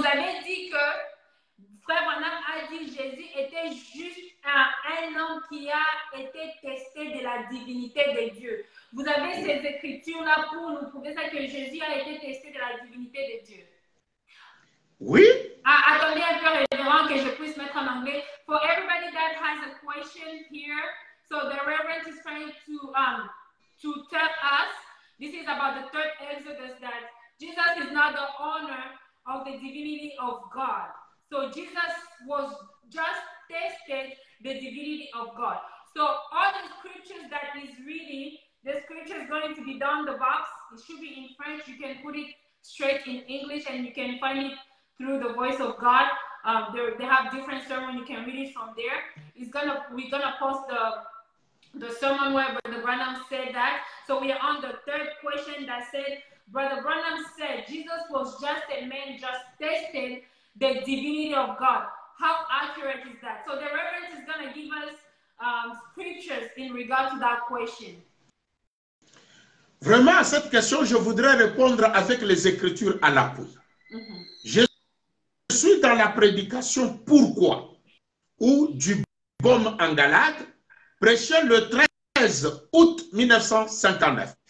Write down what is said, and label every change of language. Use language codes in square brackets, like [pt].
[fr] Vous avez dit que Frère Branham a dit que Jésus était juste un homme qui a été testé de la divinité de Dieu. Vous avez ces écritures-là pour nous prouver ça, que Jésus a été testé de la divinité de Dieu. Oui. Attendez un peu, révérend, que je puisse mettre en anglais. [en] For everybody that has a question here, so the Reverend is trying to tell us This is about the third Exodus, that Jesus is not the owner of the divinity of God. So Jesus was just tested the divinity of God. So all the scriptures that is reading, the scripture is going to be down the box. It should be in French. You can put it straight in English, and you can find it through the Voice of God. They have different sermons. You can read it from there. We're gonna post the sermon where Brother Branham said that. So we are on the third question that said, Brother Branham said Jesus was just a man, just tested the divinity of God. How accurate is that? So the Reverend is going to give us scriptures in regard to that question. [fr] Vraiment, à cette question, je voudrais répondre avec les Écritures à l'appui. Je suis dans la prédication Pourquoi, ou du Baume en Galade, prêché le 13 août 1959.